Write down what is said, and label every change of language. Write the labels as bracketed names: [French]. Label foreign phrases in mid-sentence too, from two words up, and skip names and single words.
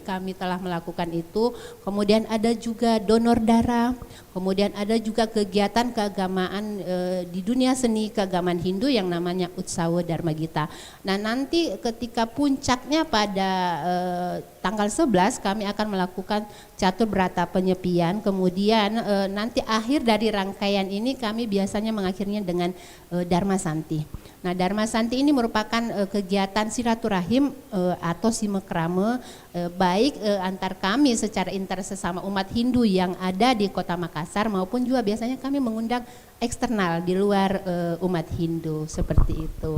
[Indonesian] Kami telah melakukan itu. Kemudian ada juga donor darah, kemudian ada juga kegiatan keagamaan di dunia seni keagamaan Hindu yang namanya Utsawa Dharma Gita. Nah, nanti ketika puncaknya pada tanggal 11 kami akan melakukan catur berata penyepian, kemudian nanti akhir dari rangkaian ini kami biasanya mengakhirinya dengan Dharma Santi. Nah, Dharma Santi ini merupakan kegiatan silaturahim atau simekrame baik antar kami secara inter sesama umat Hindu yang ada di Kota Makassar maupun juga biasanya kami mengundang eksternal di luar umat Hindu seperti itu.